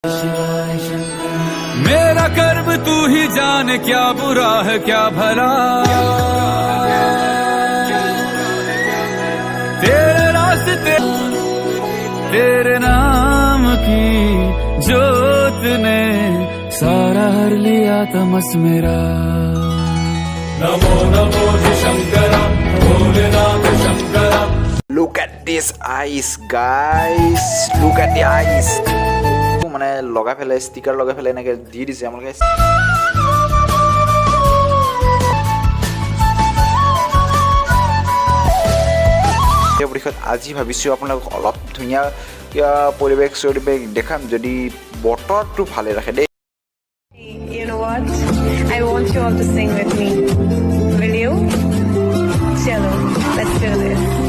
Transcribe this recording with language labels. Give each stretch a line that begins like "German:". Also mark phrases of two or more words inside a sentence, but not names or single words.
Hindi: मेरा कर्म तू ही जाने क्या बुरा है क्या भला तेरे रास्ते तेरे नाम की जोत ने सारा हर लिया तमस मेरा नमो नमो शंकरा भोलेनाथ शंकरा
English: Look at this eyes guys, look at the eyes
Assamese: মানে লগাই ফেলে ষ্টিকাৰ লগাই ফেলে এনেকৈ দি দিছে আমালোকে এই পৰিৱেশত আজি ভাবিছোঁ আপোনালোকক অলপ ধুনীয়া পৰিৱেশ দেখাম যদি বতৰটো ভালে ৰাখে দেই
English: You know what? I want you all to sing with me. Will you? Chalo, let's do this.